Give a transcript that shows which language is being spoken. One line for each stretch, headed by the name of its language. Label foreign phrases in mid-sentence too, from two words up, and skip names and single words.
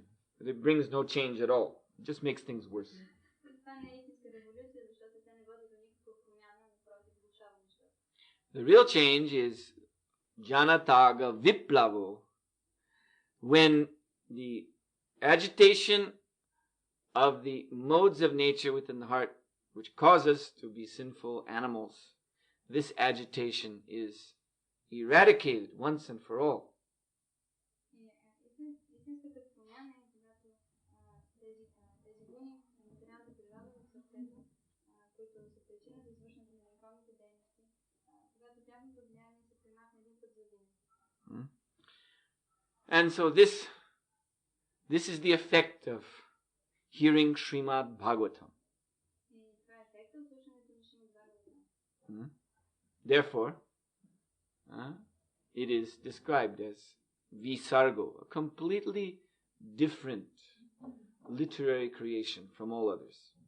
English: It brings no change at all. It just makes things worse. The real change is Janataga Viplavo, when the agitation of the modes of nature within the heart, which cause us to be sinful animals, this agitation is eradicated once and for all.
Bulgarian: Истинската промяна е когато тези думи на материалната природа в сърцето, които са причина за извършването на греховните дейности, когато тяхното влияние се премахне един път за винаги.
English: And so this is the effect of hearing Srimad Bhagavatam. Therefore, it is described as Visargo, a completely different literary creation from all others.